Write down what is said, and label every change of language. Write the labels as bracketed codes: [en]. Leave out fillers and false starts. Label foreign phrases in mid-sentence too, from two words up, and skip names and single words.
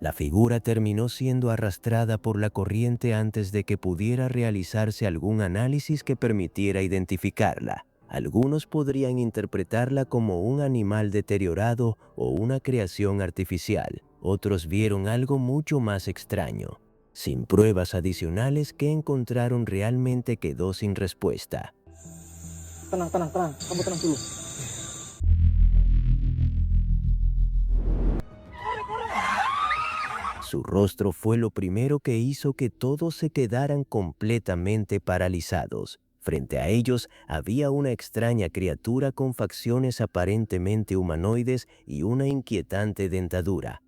[es] La figura terminó siendo arrastrada por la corriente antes de que pudiera realizarse algún análisis que permitiera identificarla. Algunos podrían interpretarla como un animal deteriorado o una creación artificial. Otros vieron algo mucho más extraño. Sin pruebas adicionales, ¿qué encontraron realmente quedó sin respuesta? [id] Tenang, tenang, tenang. Kamu tenang dulu. [es] Su rostro fue lo primero que hizo que todos se quedaran completamente paralizados. Frente a ellos había una extraña criatura con facciones aparentemente humanoides y una inquietante dentadura.